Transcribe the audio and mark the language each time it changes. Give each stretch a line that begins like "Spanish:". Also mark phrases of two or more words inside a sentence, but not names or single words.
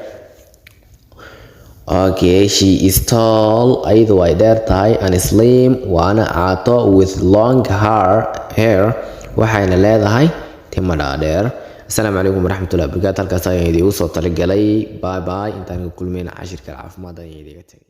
English: okay she is tall
Somali: ayada way dheer tahay
English: and slim
Somali: waana caato
English: with long hair
Somali: waxayna leedahay timo dhaadheer
Arabic: السلام عليكم ورحمة الله وبركاته
Somali: halkaas ayaan idigu soo talagalay
English: bye bye
Somali: intaan ku kulmayna cashirka caafimaad ayaan idiga tagay